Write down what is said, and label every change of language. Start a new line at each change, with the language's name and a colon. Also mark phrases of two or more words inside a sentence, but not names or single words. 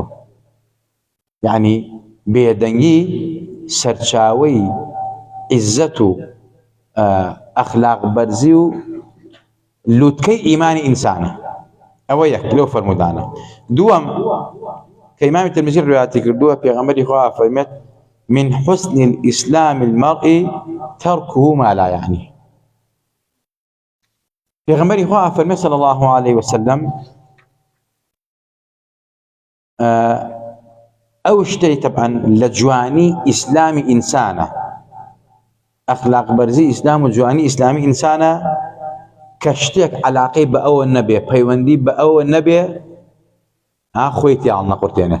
Central Kurdish: یعنی بێدەنگی سەرچاوەی عیززەت و ئەخلاق بەرزی و لووتکەی ئیمانی ئینسانە. ئەوە یەک لەو فەرمودانە. دووەم کە ئیمامی ترمزی ڕوایەتی کردووە، پێغەمبەری خوا فەرمێت
Arabic: من حسن الإسلام المرء تركه ما لا يعني.
Central Kurdish: پێغەمبەری خوا فەرمێت
Arabic: صلی الله عليه وسلم
Central Kurdish: ئەو شتەی طبعا لە جوانی ئیسلامی ئینسانە، ئەخلاق بەرزی ئیسلام و جوانی ئیسلامی ئینسانە، کە شتێک عەلاقەی بە ئەوە نەبێ، پەیوەندی بە ئەوە نەبێ، خۆی تێڵ نەقورتێنێت.